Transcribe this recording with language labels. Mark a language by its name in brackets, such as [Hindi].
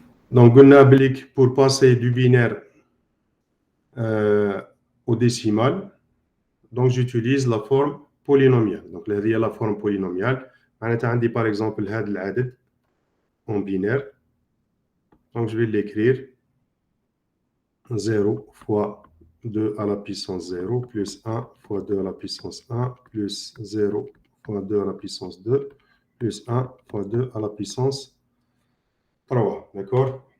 [French] Donc, on applique pour passer du binaire au décimal. Donc, j'utilise la forme polynomiale. Donc, là, il y a la forme polynomiale. [Arabic] معناتها عندي [French] par exemple [Arabic] هذا العدد [French] en binaire. Donc, je vais l'écrire 0 fois 2 à la puissance 0 plus 1 fois 2 à la puissance 1 plus 0 fois 2 à la puissance 2 plus 1 fois 2 à la puissance 3. D'accord?